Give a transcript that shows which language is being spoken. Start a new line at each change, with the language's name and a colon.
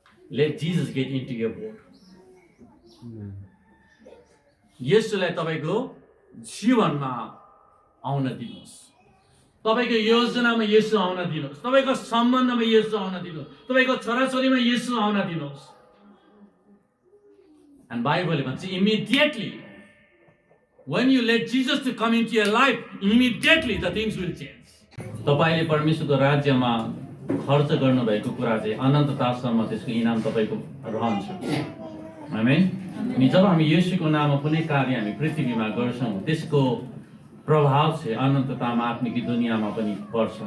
English: Let Jesus get into your boat.
Nepali: यसुलाई तपाईको जीवनमा आउन दिनुहोस्, तपाईको योजनामा येशू आउन दिनुहोस्, तपाईको सम्बन्धमा येशू आउन दिनुहोस्, तपाईको छोराछोरीमा येशू आउन दिनुहोस्।
English: And Bible
Nepali: भन्छ
English: immediately when you let Jesus to come into your life, immediately the things will change.
Nepali: तपाईले परमेश्वरको राज्यमा खर्च गर्नुभएको कुरा चाहिँ अनन्ततासम्म त्यसको इनाम तपाईको रहन्छ। आमेन। अनि जब हामी येशूको नाममा कुनै कार्य हामी पृथ्वीमा गर्छौँ त्यसको प्रभाव चाहिँ अनन्ततामा आत्मिक दुनियाँमा पनि पर्छ।